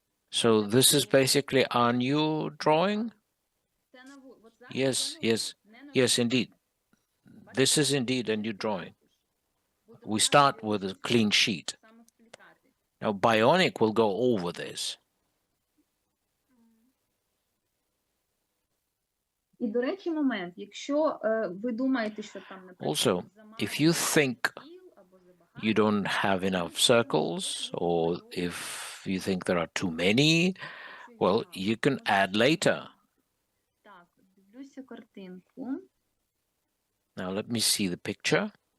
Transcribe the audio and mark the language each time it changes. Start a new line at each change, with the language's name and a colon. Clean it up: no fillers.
English: So this is basically our new drawing? Yes, indeed. This is indeed a new drawing. We start with a clean sheet. Now, Bionic will go over this.
Ukrainian: І, до речі, момент, якщо ви думаєте, що там, наприклад,
English: Also, if you think you don't have enough circles, or if you think there are too many, well, you can add later.
Ukrainian: Так, дивлюся картинку.
English: Now, let me see the picture.